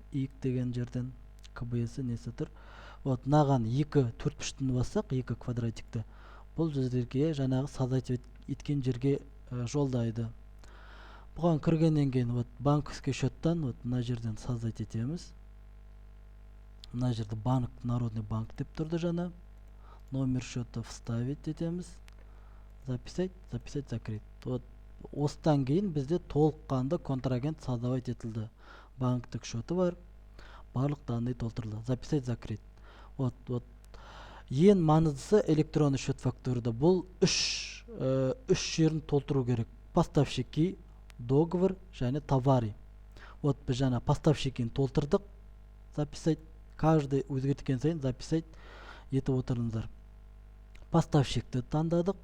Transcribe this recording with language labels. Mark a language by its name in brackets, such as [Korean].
[Kazakh] ИК деген жерден КБСі несі тұр. Мынаған 2 4-3-тің бассақ, 2 квадратикті. Бұл жерге жаңағы создать еткен жерге жолдайды. Бұған кіргеннен кейін банковский счеттан мына жерден создать етеміз. Мына жерде банк, Народный банк деп тұрды жаңа. [Russian] Номер счета вставить [Kazakh] етеміз. [Russian] Записать, закрыть. [Kazakh] Осыдан кейін бізде толыққанды контрагент создавать етілді. Банктік счеты бар, барлық данные толтырылды. [Russian] Записать, закрыть. [Kazakh] Вот ең маңыздысы [Russian] электронный счет [Kazakh] фактурада. Бұл үш жерін толтыру керек. Поставщики, договор және товары. Вот біз жаңа поставщикін толтырдық. [Russian] Записать. Каждый [Kazakh] өзгерткен сайын записать етіп отырыңыздар. Поставщикті таңдадық.